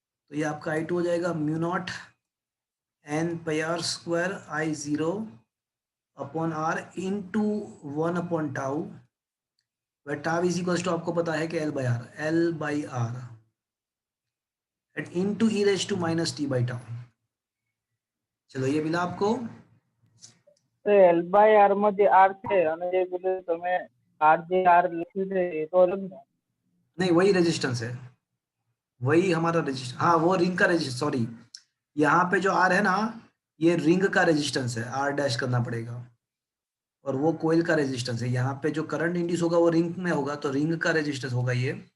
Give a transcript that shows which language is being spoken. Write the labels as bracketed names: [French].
[Hindi] तो ये आपका I2 हो जाएगा mu not an pi are square I0 upon are into 1 upon tau, वह टाउ इज इक्वल्स टू आपको पता है कि L by are eight into E raise to minus T by tau. चलो ये मिला आपको। [Gujarati] તો L by R માં જે R છે અને જે પેલું તમે R જે R લખ્યું છે એ તો અલગ ને? [Hindi] नहीं वही रेजिस्टेंस है, वही हमारा रेजिस्टेंस। हाँ वो रिंग का रेजिस्टेंस, सॉरी यहाँ पे जो आर है ना ये रिंग का रेजिस्टेंस है, आर डैश करना पड़ेगा। और वो कोयल का रेजिस्टेंस है। यहाँ पे जो करंट इंड्यूस होगा वो रिंग में होगा, तो रिंग का रेजिस्टेंस होगा ये।